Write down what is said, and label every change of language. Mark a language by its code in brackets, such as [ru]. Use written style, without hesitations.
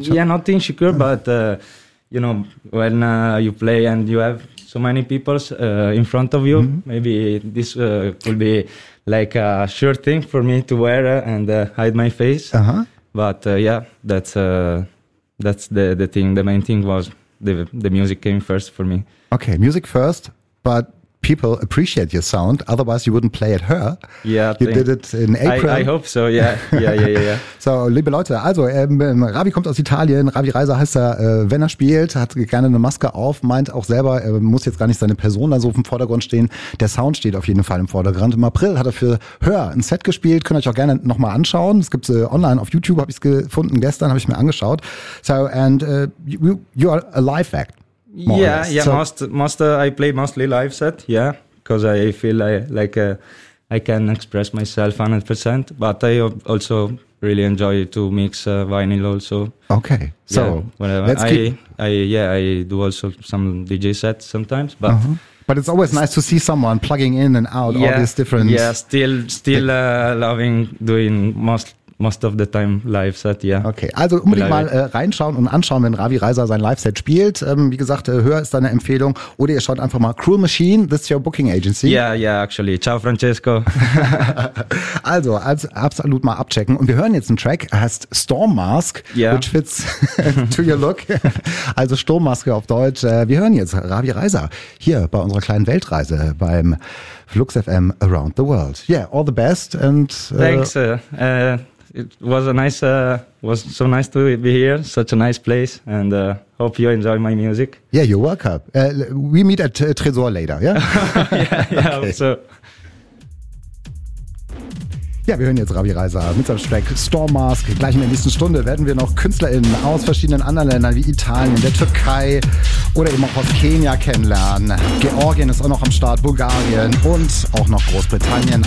[en] Yeah, not insecure, but you know, when you play and you have so many people in front of you, maybe this could be like a sure thing for me to wear and hide my face. But yeah, that's the thing. The main thing was the music came first for me. Okay, music first, but people appreciate your sound. Otherwise, you wouldn't play it her. Yeah, you did it in April. I hope so. Yeah. [de] So, liebe Leute, also Ravi kommt aus Italien. Ravi Reiser heißt er. Wenn er spielt, hat gerne eine Maske auf. Meint auch selber, er muss jetzt gar nicht seine Person da so im Vordergrund stehen. Der Sound steht auf jeden Fall im Vordergrund. Im April hat er für Hör ein Set gespielt. Könnt ihr euch auch gerne nochmal anschauen. Es gibt es online auf YouTube. Habe ich es gefunden. Gestern habe ich mir angeschaut. [en] So, and you are a live act. More yeah, less. Yeah. So most I play mostly live set. Yeah, because I feel like I can express myself 100%. But I also really enjoy to mix vinyl also. Okay. So yeah, whatever. I do also some DJ sets sometimes. But but it's always nice to see someone plugging in and out all these different. Yeah. Still loving doing most of the time live set, yeah. [de] Okay, also unbedingt mal reinschauen und anschauen, wenn Ravi Reiser sein Live-Set spielt. Wie gesagt, höher ist deine Empfehlung. Oder ihr schaut einfach mal Cruel Machine, [en] this is your booking agency. Yeah, actually. Ciao, Francesco. [de] also absolut mal abchecken. Und wir hören jetzt einen Track, er heißt Storm Mask, [en] which fits to your look. [de] Also Sturmmaske auf Deutsch. Wir hören jetzt Ravi Reiser hier bei unserer kleinen Weltreise beim Flux FM Around the World. [en] Yeah, all the best. And thanks. It was a nice, was so nice to be here, such a nice place, and hope you enjoy my music. Yeah, you're welcome. We meet at Tresor later, yeah? yeah, okay. So. [de] Ja, wir hören jetzt Ravi Reiser mit seinem Track Storm Mask. Gleich in der nächsten Stunde werden wir noch KünstlerInnen aus verschiedenen anderen Ländern wie Italien, der Türkei oder eben auch aus Kenia kennenlernen. Georgien ist auch noch am Start, Bulgarien und auch noch Großbritannien.